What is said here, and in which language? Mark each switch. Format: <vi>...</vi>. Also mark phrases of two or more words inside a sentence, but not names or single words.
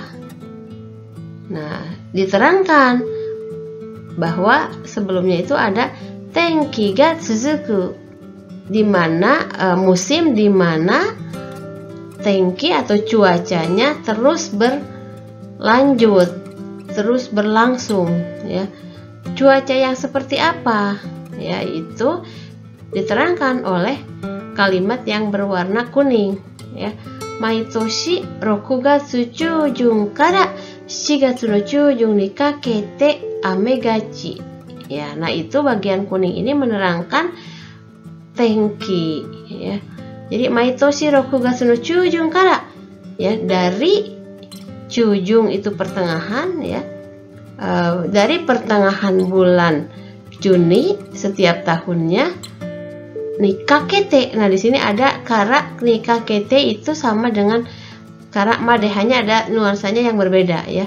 <id>Nah, diterangkan bahwa sebelumnya itu ada</id> <ja>天気が続く,</ja> <id>di mana musim di mana tenki atau cuacanya terus berlanjut, terus berlangsung, ya. Cuaca yang seperti apa? Ya, itu diterangkan oleh kalimat yang berwarna kuning, ya.</id> <ja>毎年6月中旬から7月の中旬にかけて雨がち.</ja> <id>Ya, nah itu bagian kuning ini menerangkan tenki ya. Jadi</id> <ja>毎年6月の中旬から</ja> <id>ya, dari chujung itu pertengahan ya. Dari pertengahan bulan Juni setiap tahunnya nikakete. Nah, di sini ada</id> <ja>からにかけて</ja> <id>itu sama dengan</id> <ja>からまで,</ja> <id>hanya ada nuansanya yang berbeda ya.</id>